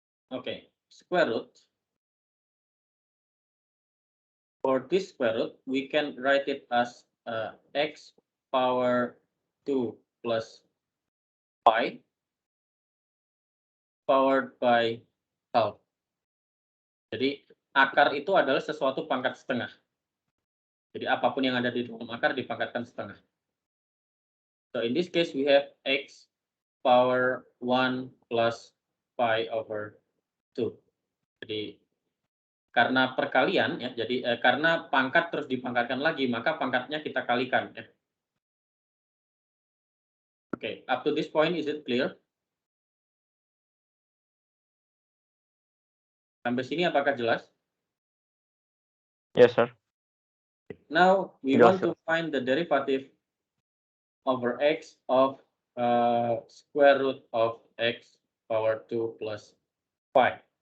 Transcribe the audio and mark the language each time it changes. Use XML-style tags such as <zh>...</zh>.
<en>Okay, square root For this square root, we can write it as x power 2 plus pi powered by half.</en> <id>Jadi akar itu adalah sesuatu pangkat setengah. Jadi apapun yang ada di dalam akar dipangkatkan setengah.</id> <en>So in this case we have x power 1 plus pi over 2.</en> <id>Jadi karena perkalian ya, jadi karena pangkat terus dipangkatkan lagi, maka pangkatnya kita kalikan ya.</id> <en>Oke, up to this point is it clear?</en> <id>Sampai sini apakah jelas?</id> <en>Yes, sir. Now we</en> <id>Jelas,</id> <en>want to find the derivative over x of square root of x power 2 plus pi.</en>